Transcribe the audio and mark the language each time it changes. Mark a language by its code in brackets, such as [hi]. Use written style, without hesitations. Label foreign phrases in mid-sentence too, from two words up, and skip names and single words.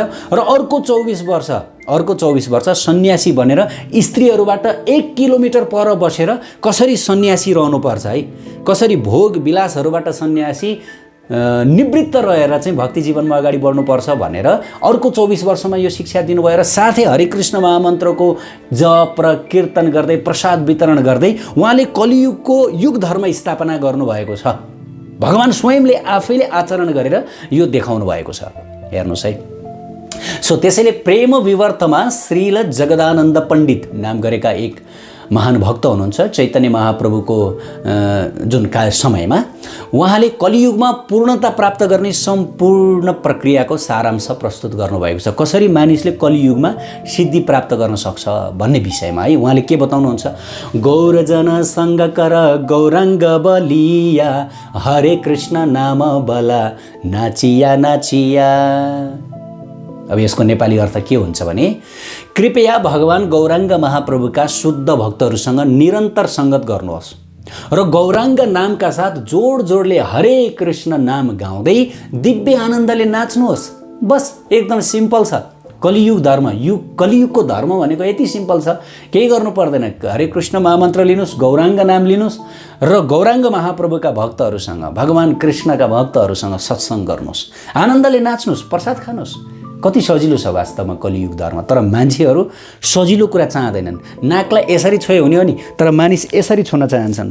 [ne] र अर्को 24 वर्ष सन्यासी बनेर स्त्रीहरूबाट 1 किलोमिटर पर बसेर कसरी सन्यासी रहनुपर्छ है, कसरी भोग विलासहरूबाट सन्यासी निवृत्त रहेर चाहिँ भक्ति जीवनमा अगाडि बढ्नुपर्छ भनेर अर्को 24 वर्षमा यो शिक्षा दिनुभयो। र साथै हरे कृष्ण महामन्त्रको जप र कीर्तन गर्दै प्रसाद वितरण गर्दै उहाँले कलियुगको युग धर्म स्थापना गर्नुभएको छ। भगवान स्वयंले आफैले आचरण गरेर यो देखाउनु भएको छ। हेर्नुहोस् है। सो त्यसैले प्रेम विवर्तमा श्रील जगदानन्द पण्डित नाम गरेका एक महान भक्त हुनुहुन्छ। चैतन्य महाप्रभुको जुन समयमा उहाँले कलियुगमा पूर्णता प्राप्त गर्ने सम्पूर्ण प्रक्रियाको सारांश प्रस्तुत गर्नुभएको छ। कसरी मानिसले कलियुगमा सिद्धि प्राप्त गर्न सक्छ भन्ने विषयमा है उहाँले के बताउनुहुन्छ? [bn] গৌরজন সঙ্গ কর গৌরাঙ্গ বলিয়া, হরে কৃষ্ণ নাম বল নাচিয়া নাচিয়া। [ne] अब यसको नेपाली अर्थ के हुन्छ भने, कृपया भगवान गौराङ्ग महाप्रभुका शुद्ध भक्तहरूसँग निरन्तर सङ्गत गर्नुहोस् र गौराङ्ग नामका साथ जोडले हरे कृष्ण नाम गाउँदै दिव्य आनन्दले नाच्नुहोस्। बस एकदम सिम्पल छ। कलियुग धर्म, कलियुगको धर्म भनेको यति सिम्पल छ, केही गर्नु पर्दैन। हरे कृष्ण महामन्त्र लिनुहोस्, गौराङ्ग नाम लिनुहोस् र गौराङ्ग महाप्रभुका भक्तहरूसँग, भगवान कृष्णका भक्तहरूसँग सत्सङ्ग गर्नुहोस्, आनन्दले नाच्नुहोस्, प्रसाद खानुहोस्। कति सजिलो छ वास्तवमा कलियुग धर्म। तर मान्छेहरू सजिलो कुरा चाहँदैनन्। नाकलाई यसरी छोयो हुने हो नि, तर मानिस यसरी छोड्न चाहन्छन्।